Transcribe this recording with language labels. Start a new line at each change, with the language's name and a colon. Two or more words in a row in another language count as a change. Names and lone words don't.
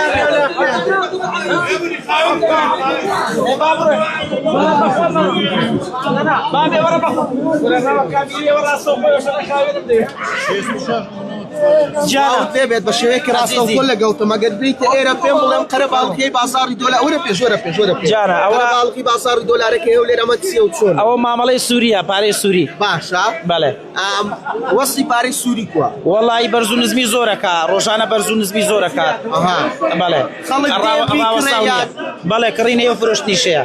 Central Kurdish: بابي ورا بخو ورا كابيري ورا صوفي وشنا خاوي جاوت دەبێت بە شێوەیەکی ڕاستەوخۆ لەگەڵتم ئەگەر بریتە ئێرە پێم بڵێم قەرەباڵغی بازاری دۆلار وەرە پێش قەرەباڵغی بازاری دۆلارەکەی هەولێر ئەمە چییە و چۆن ئەوە مامەڵەی سووریە پارەی سووری باشە بەڵێ وەستی پارەی سووری کووە وەڵی بەرز و نزمی زۆرەکە ڕۆژانە بەرز و نزمی زۆرەکات بەڵێ بەڵێ کڕینەیە و فرۆشتنیشەیە